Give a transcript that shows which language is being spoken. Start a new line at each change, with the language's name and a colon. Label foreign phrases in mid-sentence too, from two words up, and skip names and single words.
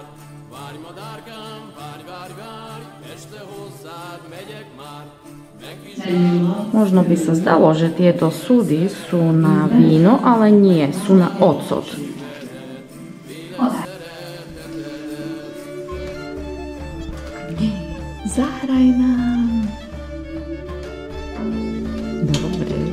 Hungarian: Várj, madárkám, várj, várj, várj, este hozzád megyek már.
Slovak: Možno by sa zdalo, že tieto súdy sú na víno, ale nie, sú na ocot. Zahraj nám. Dobre.